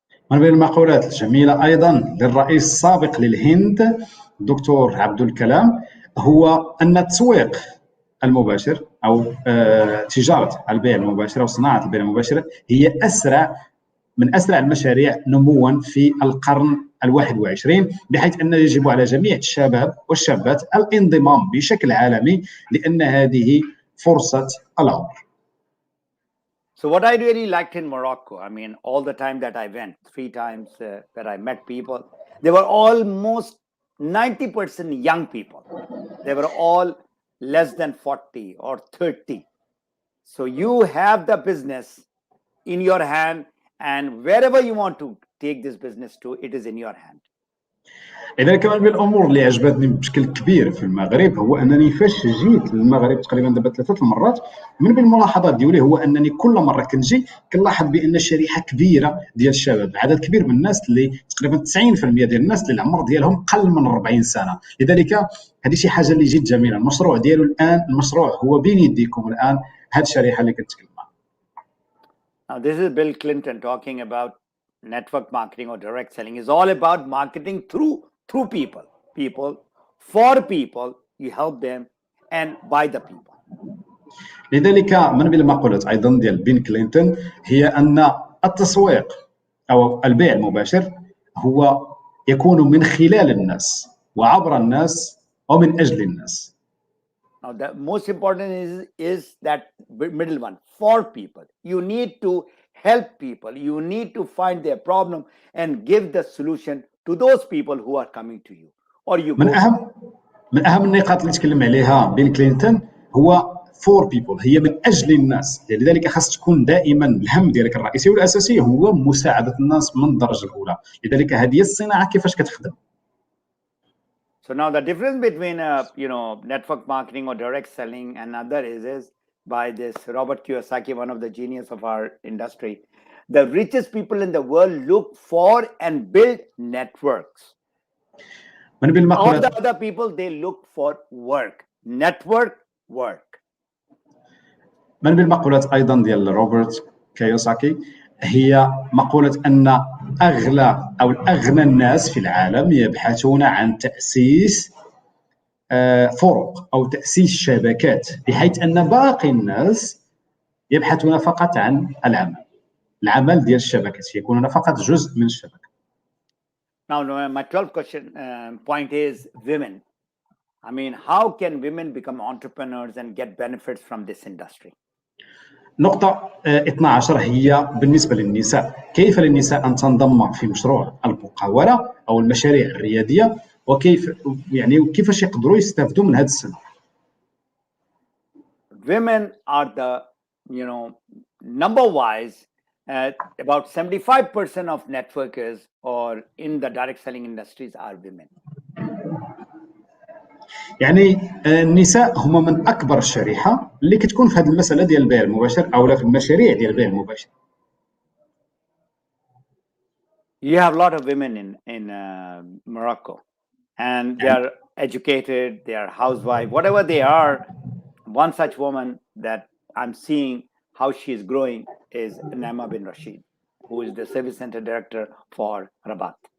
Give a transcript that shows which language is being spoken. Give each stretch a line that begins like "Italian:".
Arabic: من بين المقولات الجميله ايضا للرئيس السابق للهند الدكتور عبد الكلام هو ان التسويق المباشر او تجاره البيع المباشر او صناعه البيع المباشر هي من اسرع المشاريع نموا في القرن ال21، بحيث انه يجب على جميع الشباب والشابات الانضمام بشكل عالمي لان هذه فرصه العمر.
English: So what I really liked in Morocco, I mean, all the time that I went, 3 times that I met people, they were almost 90% young people. They were all less than 40 or 30. So you have the business in your hand, and wherever you want to take this business to, it is in your hand.
Arabic: لذلك من بين الامور اللي عجبتني بشكل كبير في المغرب هو انني فاش جيت للمغرب تقريبا دابا 3 المرات، من بين الملاحظات ديالي هو انني كل مره كنجي كنلاحظ بان شريحه كبيره ديال الشباب، عدد كبير من الناس اللي تقريبا 90% ديال الناس اللي العمر ديالهم قل من 40 سنه. لذلك هذه شي حاجه اللي جد جميله. المشروع ديالو الان، المشروع هو بين يديكم الان، هذه الشريحه اللي كنتكلم عنها.
English: Now, this is Bill Clinton talking about network marketing or direct selling. It's all about marketing through people for people. You help them and by the people.
Arabic: لذلك من بين المقولات ايضا ديال بن كلينتون هي ان التسويق او البيع المباشر هو يكون من خلال الناس وعبر الناس ومن اجل الناس.
English: Now, the most important is that middle one, for people. You need to help people. You need to find their problem and give the solution to those people who are coming to you. Or you
Arabic: من
English: go.
Arabic: اهم النقاط اللي تكلم عليها بن كلينتون هو
English: for people,
Arabic: هي من اجل الناس. لذلك خاص تكون دائما الهم ديالك الرئيسي والاساسي هو مساعده الناس من الدرجه الاولى. لذلك هذه هي الصناعه كيفاش كتخدم.
English: So now the difference between network marketing or direct selling and other is by this Robert Kiyosaki, one of the genius of our industry. The richest people in the world look for and build networks.
Arabic: من بين
English: All
Arabic: المقولات
English: the other people, they look for work. Network, work.
Arabic: من بين المقولات ايضا ديال روبرت كيوساكي هي مقوله ان اغلى او اغنى الناس في العالم يبحثون عن تاسيس فرق او تاسيس شبكات، بحيث ان باقي الناس يبحثون فقط عن العمل ديال الشبكات، يكونون فقط جزء من الشبكه.
English: Now, my 12th point is women. I mean, how can women become entrepreneurs and get benefits from this industry?
Arabic: نقطة 12 هي بالنسبة للنساء، كيف للنساء أن تنضم في مشروع المقاولة أو المشاريع الريادية، وكيفاش يقدروا يستافدوا من هذا السنة.
English: Women are the, number wise, about 75% of networkers or in the direct selling industries are women.
Arabic: يعني النساء هما من أكبر الشريحة اللي كتكون في هذه المسألة ديال البيع المباشر أو في المشاريع ديال البيع المباشر.
English: You have a lot of women in Morocco, and they are educated, they are housewives, whatever they are. One such woman that I'm seeing how she is growing is Naima bin Rashid, who is the service center director for Rabat.